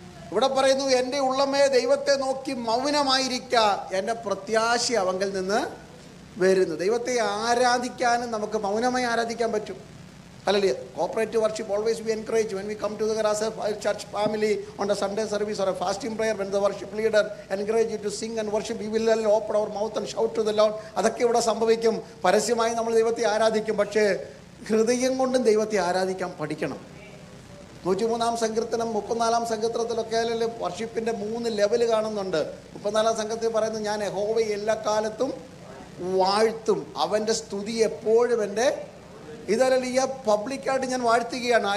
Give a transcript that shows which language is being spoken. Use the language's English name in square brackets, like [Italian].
[Malayalam] ഇവിടെ പറയുന്നു, എൻ്റെ ഉള്ളമേ ദൈവത്തെ നോക്കി മൗനമായിരിക്കുക, എൻ്റെ പ്രത്യാശ അവങ്കിൽ നിന്ന് വരുന്നു. ദൈവത്തെ ആരാധിക്കാനും നമുക്ക് മൗനമായി ആരാധിക്കാൻ പറ്റും. [English] Hallelujah. Cooperative worship always we encourage when we come together as a church family on the Sunday service or a fasting prayer. When the worship leader encourage you to sing and worship, we will open our mouth and shout to the Lord. [Malayalam] അതൊക്കെ ഇവിടെ സംഭവിക്കും. പരസ്യമായി നമ്മൾ ദൈവത്തെ ആരാധിക്കും, പക്ഷേ ഹൃദയം കൊണ്ടും ദൈവത്തെ ആരാധിക്കാൻ പഠിക്കണം. 103-ാം സങ്കീർത്തനം 34-ാം സങ്കീർത്തനത്തിലൊക്കെ വർഷിപ്പിൻ്റെ 3 ലെവല് കാണുന്നുണ്ട്. 34-ാം സംഘത്തിൽ പറയുന്നത്, ഞാൻ യഹോവയെ എല്ലാ കാലത്തും വാഴ്ത്തും, അവൻ്റെ സ്തുതി എപ്പോഴും എൻ്റെ ഇതല്ല പബ്ലിക്കായിട്ട് ഞാൻ വാഴ്ത്തുകയാണ്.